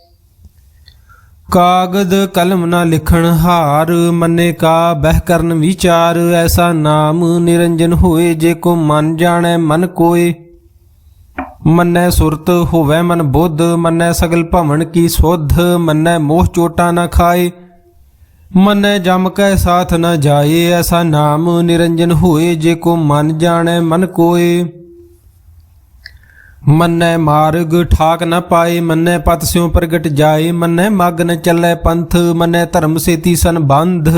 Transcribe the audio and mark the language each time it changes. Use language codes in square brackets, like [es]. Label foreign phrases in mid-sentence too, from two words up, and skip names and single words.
[pa] ਕਾਗਦ ਕਲਮ ਨਾ ਲਿਖਣ ਹਾਰ ਮੰਨੇ ਕਾ ਬਹਿ ਕਰਨ ਵਿਚਾਰ ਐਸਾ ਨਾਮ ਨਿਰੰਜਨ ਹੋਏ ਜੇ ਕੋ ਮਨ ਜਾਣੈ ਮਨ ਕੋਏ ਮੰਨੈ ਸੁਰਤ ਹੋਵੈ ਮਨ ਬੁੱਧ ਮੰਨੈ ਸਗਲ ਭਵਨ ਕੀ ਸੁਧ ਮੰਨੈ ਮੋਹ ਚੋਟਾ ਨਾ ਖਾਏ ਮਨੈ ਜਮ ਕੈ ਸਾਥ ਨ ਜਾਏ, ਐਸਾ ਨਾਮ ਨਿਰੰਜਨ ਹੋਏ, ਜੇ ਕੋ ਮਨ ਜਾਨੇ ਮਨ ਕੋਇ। ਮੰਨੈ ਮਾਰਗ ਠਾਕ ਨ ਪਾਏ, ਮੰਨੈ ਪਤ ਸਿਉਂ ਪ੍ਰਗਟ ਜਾਏ, ਮੰਨੈ ਮਗ ਨ ਚਲੈ ਪੰਥ, ਮੰਨੈ ਧਰਮ ਸੇਤੀ ਸਨ ਬੰਧ।